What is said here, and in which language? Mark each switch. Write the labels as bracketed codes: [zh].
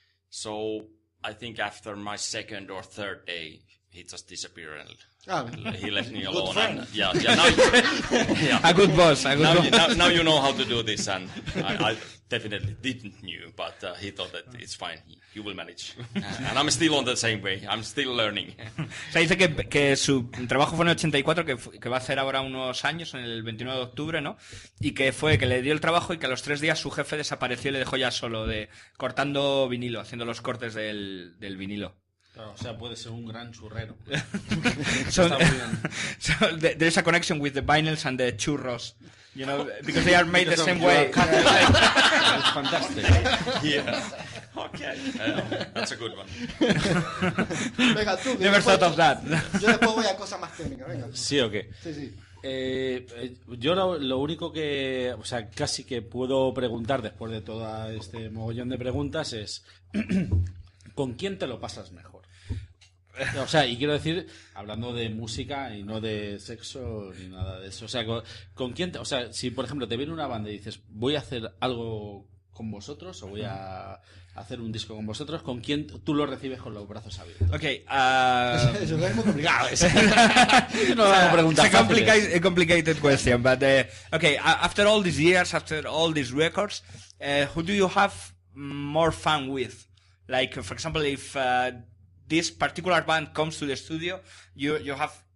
[en] So I think after my second or third day, he just disappeared and he left me alone. And, yeah. Now, A good boss. now you know how to do this, and I definitely didn't knew, but he thought that it's fine. You will manage. And I'm still on the same way. I'm still learning. [es] O sea, dice que su trabajo fue en el 84, que va a hacer ahora unos años, en el 29 de octubre, ¿no? Y que le dio el trabajo y que a los 3 días su jefe desapareció y le dejó ya solo, cortando vinilo, haciendo los cortes del vinilo. Claro, o sea, puede ser un gran churrero. [en] So there's a connection with the vinyls and the churros, you know, because they are made the same way. It's fantastic. Yeah. Okay. That's a good one. [es] Venga, tú. [en] Never thought of that. [es] Yo después voy a cosas más técnicas, venga. ¿Sí o qué? Sí. Yo lo único que, o sea, casi que puedo preguntar después de todo este mogollón de preguntas es ¿con quién te lo pasas mejor? O sea, y quiero decir, hablando de música y no de sexo ni nada de eso. O sea, ¿con quién o sea, si por ejemplo te viene una banda y dices, voy a hacer algo con vosotros o voy a hacer un disco con vosotros, ¿con quién tú lo recibes con los brazos abiertos? [en] Okay, [es] Eso es muy complicado. No hago preguntas [en] it's a complicated question, but okay, after all these years, after all these records, who do you have more fun with? Like, for example, if this particular band comes to the studio, you have